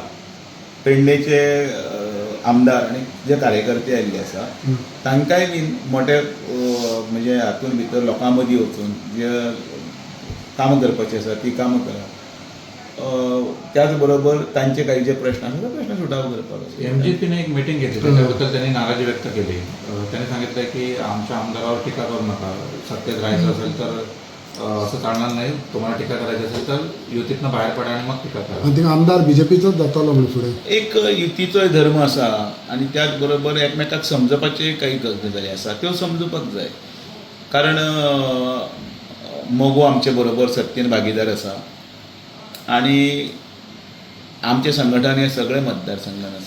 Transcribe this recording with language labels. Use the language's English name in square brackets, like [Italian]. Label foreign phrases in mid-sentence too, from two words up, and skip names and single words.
[Konkani] पेडणेचे आमदार आनी जे कार्यकर्ते आयिल्ले आसा तांकांय बीन मोठे म्हणजे हातूंत भितर लोकां मदीं वचून जे कामां करपाचीं आसा ती कामां करप त्याच बरोबर तांचे काही जे प्रश्न आसा ते प्रश्न सुटावो करपाक. [Marathi] एमजीपीने एक मिटिंग घेतली त्याच्याबद्दल त्यांनी नाराजी व्यक्त केली. त्यांनी सांगितलं की आमच्या आमदारावर टीका करू नका सत्तेत राहायचं असेल तर असं चालणार नाही तुम्हाला टीका करायची असेल तर युतीतनं बाहेर पडा आणि मग टीका करा. [Konkani] आनी थिंगा आमदार बीजेपीचोच जातालो म्हणून फुडें एक युतीचोय धर्म आसा आनी त्याच बरोबर एकमेकाक समजपाचे काही गजाली आसा त्यो समजुपाक जाय कारण मोगो आमचे बरोबर सत्तेन भागीदार आसा आनी आमचे संघटन हे सगळे मतदारसंघान आसा.